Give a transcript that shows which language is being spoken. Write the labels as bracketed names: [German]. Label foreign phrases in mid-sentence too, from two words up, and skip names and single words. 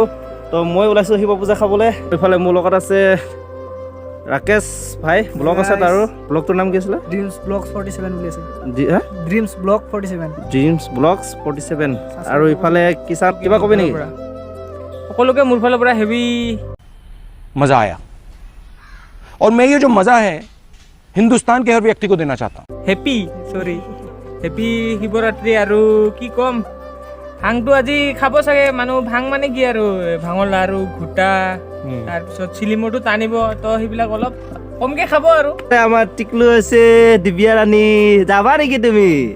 [Assamese] তো মই ওলাইছোঁ শিৱ পূজা খাবলৈ। এইফালে মোৰ লগত আছে ৰাকেশ ভাই, ব্লগ আছে তাৰো। ব্লগটোৰ নাম কি আছিলে? ড্ৰিমছ ব্লগ 47 বুলি আছে। ড্ৰিমছ ব্লগ 47। ড্ৰিমছ ব্লগছ 47। আৰু ইফালে কিষাণ, কিবা ক'বি নেকি? সকলোকে মোৰ ফালৰ পৰা হেভি [Hindi] मज़ा आया और मैं ये जो मज़ा है हिंदुस्तान के हर व्यक्ति को देना चाहता हूँ। [Assamese] হেপি শিৱৰাত্ৰি। আৰু কি ক'ম, ভাংটো আজি খাব চাগে মানুহ। ভাং মানে কি আৰু ভাঙৰ লাৰু, ঘোটা, তাৰপিছত চিলিমৰটো টানিব, তো সেইবিলাক অলপ কমকে খাব আৰু। আমাৰ টিকলু আছে, দিব্যা ৰাণী, যাবা নেকি তুমি?